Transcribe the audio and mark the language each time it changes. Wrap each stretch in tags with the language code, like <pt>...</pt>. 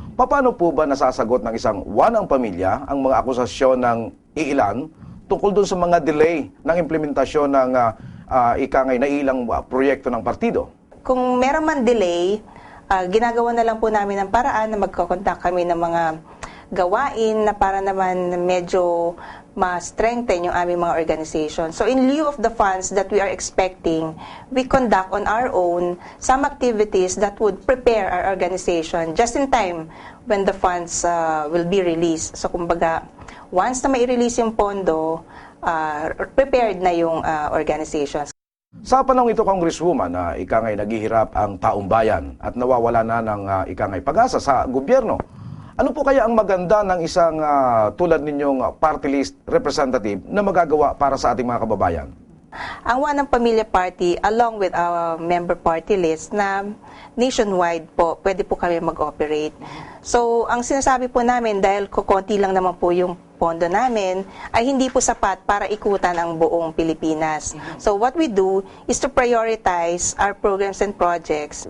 <tl>Paano po ba nasasagot ng isang One ang Pamilya ang mga akusasyon ng iilan tungkol dun sa mga delay ng implementasyon ng ikangay na ilang proyekto ng partido? Kung meron man delay, ginagawa na lang po namin ng paraan na magkakontak kami ng mga gawain na para naman medyo ma-strengthen yung aming mga organization.</tl> <en>So in lieu of the funds that we are expecting, we conduct on our own some activities that would prepare our organization just in time when the funds will be released.</en> <tl>So kumbaga, once na mai-release yung pondo, prepared na yung organizations. Sa panahon ito, Congresswoman, ikangay naghihirap ang taong bayan at nawawala na ng ikangay pag-asa sa gobyerno. Ano po kaya ang maganda ng isang tulad ninyong party list representative na magagawa para sa ating mga kababayan? Ang One ang Pamilya Party,</tl> <en>along with our member party list</en> <tl>na nationwide po, pwede po kami mag-operate. So, ang sinasabi po namin, dahil kukunti lang naman po yung pondo namin, ay hindi po sapat para ikutan ang buong Pilipinas.</tl> <en>So, what we do is to prioritize our programs and projects.</en>